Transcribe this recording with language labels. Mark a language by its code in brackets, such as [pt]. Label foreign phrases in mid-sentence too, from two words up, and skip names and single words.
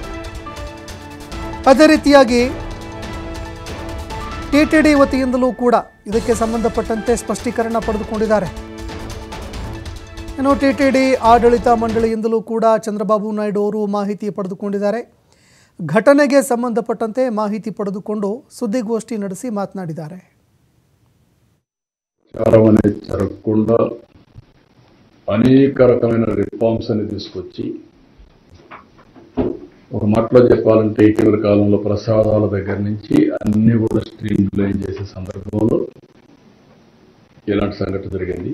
[kn] ಅದೇ ರೀತಿಯಾಗಿ ಟಿಟಿಡಿ ವತಿಯಿಂದಲೂ ಕೂಡ ಇದಕ್ಕೆ ಸಂಬಂಧಪಟ್ಟಂತೆ ಸ್ಪಷ್ಟೀಕರಣ ಪಡೆದುಕೊಂಡಿದ್ದಾರೆ. ಇನ್ನು ಟಿಟಿಡಿ ಆಡಳಿತ ಮಂಡಳಿಯಿಂದಲೂ ಕೂಡ ಚಂದ್ರಬಾಬು ನಾಯ್ಡು ಅವರು ಮಾಹಿತಿ ಪಡೆದುಕೊಂಡಿದ್ದಾರೆ. ಘಟನೆಗೆ ಸಂಬಂಧಪಟ್ಟಂತೆ ಮಾಹಿತಿ ಪಡೆದುಕೊಂಡು ಸುದ್ದಿಗೋಷ್ಠಿ ನಡೆಸಿ ಮಾತನಾಡಿದ್ದಾರೆ. [te] అనేక రకమైన రిఫార్మ్స్ అని తీసుకొచ్చి ఒక మాటలో చెప్పాలంటే ఇటీవల కాలంలో ప్రసాదాల దగ్గర నుంచి అన్ని కూడా [en] stream line [te] చేసే సందర్భంలో ఇలాంటి సంఘటన జరిగింది.